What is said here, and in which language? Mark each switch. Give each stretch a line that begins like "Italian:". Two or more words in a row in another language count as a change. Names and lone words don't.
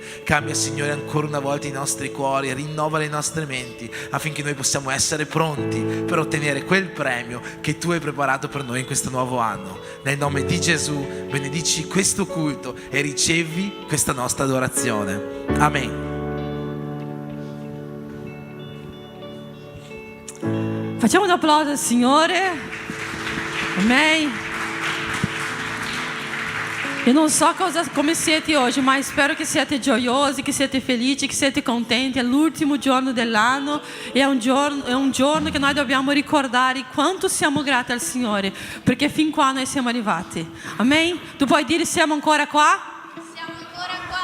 Italian: Cambia, Signore, ancora una volta i nostri cuori, rinnova le nostre menti, affinché noi possiamo essere pronti per ottenere quel premio che tu hai preparato per noi in questo nuovo anno. Nel nome di Gesù benedici questo culto e ricevi questa nostra adorazione. Amen. Facciamo un applauso al Signore. Amen.
Portuguese: Eu não
Italian: so come siete
Portuguese: hoje, mas
Italian: spero che siete gioiosi, che siete felici, che siete contenti. È l'ultimo giorno dell'anno e è un giorno che noi dobbiamo ricordare quanto siamo grati al Signore, perché fin qua noi siamo arrivati. Amen? Tu puoi dire siamo ancora qua? Siamo ancora qua.